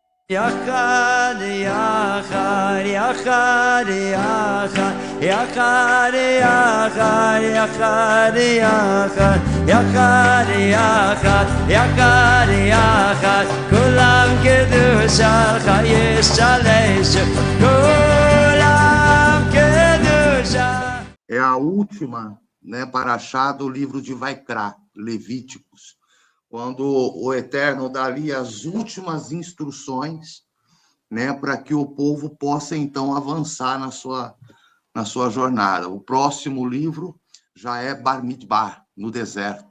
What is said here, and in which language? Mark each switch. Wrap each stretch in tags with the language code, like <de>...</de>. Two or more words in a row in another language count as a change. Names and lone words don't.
<he>יחד יחד יחד יחד יחד יחד יחד יחד יחד יחד יחד יחד כולם קדושתך ישתלשו כולם קדושתך.</he> <pt>É a última, né, paraxá do livro de Vaikra, Levíticos, quando o Eterno dá ali as últimas instruções, né, para que o povo possa, então, avançar na sua jornada. O próximo livro já é Bar Midbar, no deserto.</pt>